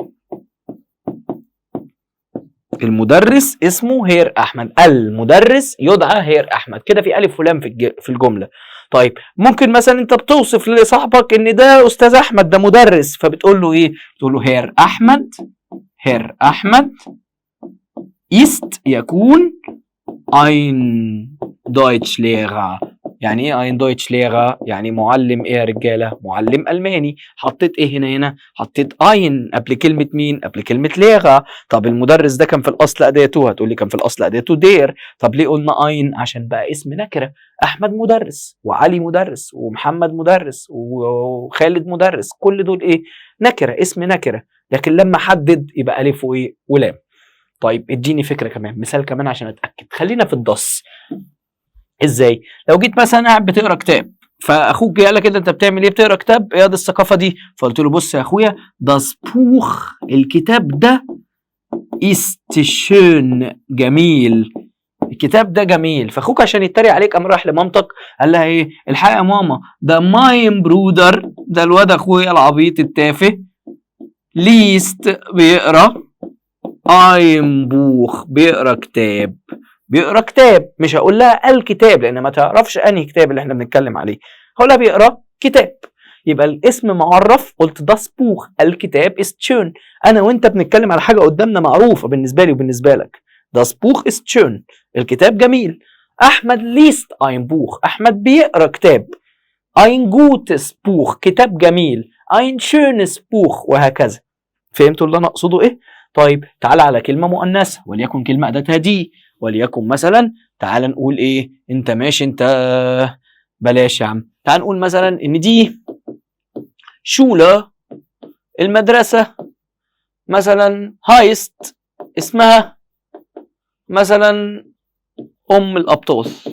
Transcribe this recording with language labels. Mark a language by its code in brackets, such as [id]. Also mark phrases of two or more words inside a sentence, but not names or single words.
[ar] المدرس اسمه هير احمد. المدرس يدعى هير احمد. كده في الف ولام في الجمله. طيب ممكن مثلا انت بتوصف لصاحبك ان ده استاذ احمد ده مدرس، فبتقول له ايه؟ بتقول له هير احمد. هير احمد ist يكون [de] ein Deutschlehrer. [ar] يعني ايه [de] ein Deutschlehrer؟ [ar] يعني معلم ايه يا رجاله؟ معلم الماني. حطيت ايه هنا؟ حطيت ein قبل كلمه مين؟ قبل كلمه ليغا. طب المدرس ده كان في الاصل اداته؟ هتقول لي كان في الاصل اداته دير. طب ليه قلنا ein؟ عشان بقى اسم نكره. احمد مدرس، وعلي مدرس، ومحمد مدرس، وخالد مدرس، كل دول ايه؟ نكره، اسم نكره. لكن لما حدد يبقى الف وايه؟ ولام. طيب اديني فكره كمان، مثال كمان عشان اتاكد. خلينا في الضص. ازاي؟ لو جيت مثلا قاعد بتقرا كتاب، فاخوك جه قال لك انت بتعمل ايه؟ بتقرا كتاب؟ ايه الثقافه دي؟ فقلت له بص يا اخويا، [de] das Buch [ar] الكتاب ده [de] ist schön [ar] جميل. الكتاب ده جميل. فاخوك عشان يتريق عليك قام راح لمامتك قال لها ايه؟ الحقيقه يا ماما ده [de] mein Bruder, [ar] ده الواد اخويا العبيط التافه، ليست بيقرا، [de] im Buch [ar] بيقرا كتاب. بيقرا كتاب. مش هقول لها الكتاب لان ما تعرفش انهي كتاب اللي احنا بنتكلم عليه. هقول لها بيقرا كتاب. يبقى الاسم معرف. قلت [de] das Buch [ar] الكتاب [de] ist schön. [ar] انا وانت بنتكلم على حاجه قدامنا معروفه بالنسبه لي وبالنسبه لك. [de] das Buch ist schön [ar] الكتاب جميل. [de] احمد liest ein Buch [ar] احمد بيقرا كتاب. [de] ein gutes Buch [ar] كتاب جميل. [de] ein schönes Buch وهكذا. [ar] فهمتوا اللي انا اقصده ايه؟ طيب تعال على كلمه مؤنثه وليكن كلمه اداتها دي. وليكن مثلا تعال نقول ايه؟ انت ماشي، انت بلاش يا عم. تعال نقول مثلا ان [de] die Schule, [ar] المدرسة مثلا هايست، اسمها مثلا ام الابطال.